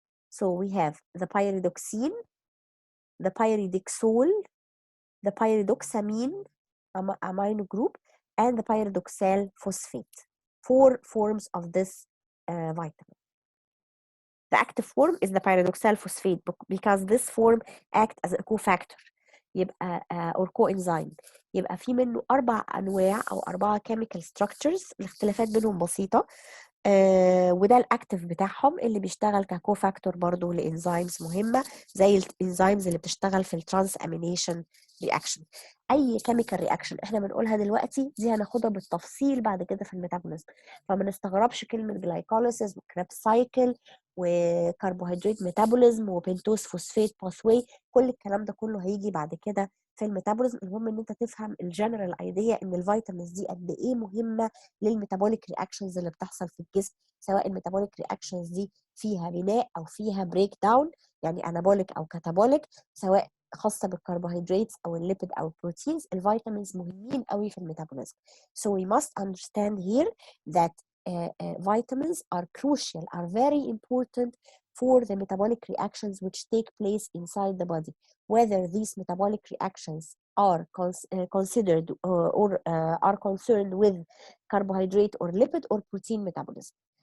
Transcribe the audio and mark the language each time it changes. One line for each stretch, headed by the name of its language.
English: So we have the pyridoxine, the pyridoxal, the pyridoxamine amino group, and the pyridoxal phosphate. 4 forms of this vitamin. The active form is the pyridoxal phosphate because this form acts as a cofactor يبقى or coenzyme.
Arabic: يبقى في منه 4 أنواع أو 4 chemical structures، الاختلافات بينهم بسيطة، وده الاكتف بتاعهم اللي بيشتغل ككوفاكتور برضو لانزيمز مهمه زي الانزيمز اللي بتشتغل في الترانس امينيشن رياكشن. اي كيميكال رياكشن احنا بنقولها دلوقتي دي هناخدها بالتفصيل بعد كده في الميتابوليزم، فما نستغربش كلمه جلايكوليسيس وكريبس سايكل وكربوهيدرات ميتابوليزم وبنتوز فوسفات باثواي، كل الكلام ده كله هيجي بعد كده في الميتابوليزم. المهم ان انت تفهم الجنرال ايديا ان الفيتامينز دي قد ايه مهمه للميتابوليك رياكشنز اللي بتحصل في الجسم، سواء الميتابوليك رياكشنز دي فيها بناء او فيها بريك داون، يعني انابوليك او كاتابوليك، سواء خاصه بالكربوهيدرات او الليبيد او البروتينز. الفيتامينز مهمين قوي في الميتابوليزم.
English: So we must understand here that vitamins are crucial, are very important for the metabolic reactions which take place inside the body, whether these metabolic reactions are considered or are concerned with carbohydrate or lipid or protein metabolism.